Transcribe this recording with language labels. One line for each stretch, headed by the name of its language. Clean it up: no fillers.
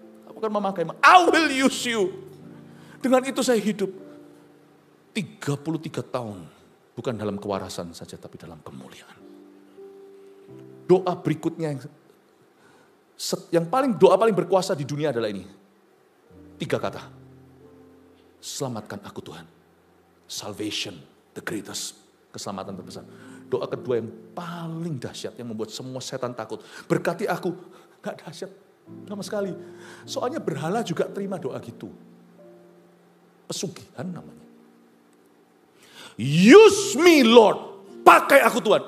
Indonesian: Aku akan memakai,
English: I will use you.
Indonesian: Dengan itu saya hidup 33 tahun. Bukan dalam kewarasan saja, tapi dalam kemuliaan. Doa berikutnya doa paling berkuasa di dunia adalah ini. 3 kata. Selamatkan aku Tuhan.
English: Salvation, the greatest.
Indonesian: Keselamatan terbesar. Doa kedua yang paling dahsyat, yang membuat semua setan takut. Berkati aku, gak dahsyat sama sekali. Soalnya berhala juga terima doa gitu. Pesugihan namanya.
English: Use me Lord,
Indonesian: pakai aku Tuhan.